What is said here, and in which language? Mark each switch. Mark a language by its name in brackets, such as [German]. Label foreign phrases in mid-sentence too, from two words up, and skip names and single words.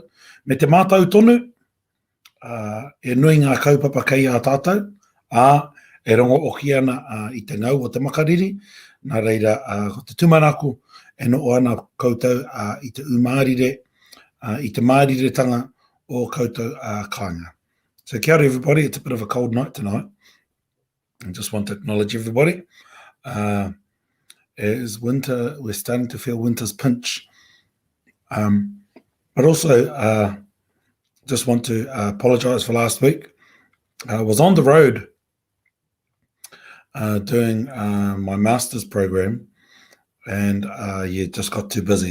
[Māori] Me te mātau tonu, e nui ngā kaupapa kei a tātou, e rongo oki ana I te ngau o te makariri, nā reira ko te tumanaku, e no o ana koutou I te umārire, I te māriretanga o koutou kāinga. [English] So [Māori] kia ora [English] everybody, it's a bit of a cold night tonight. I just want to acknowledge everybody. As winter, we're starting to feel winter's pinch. But also, just want to apologise for last week. I was on the road doing my master's program and just got too busy.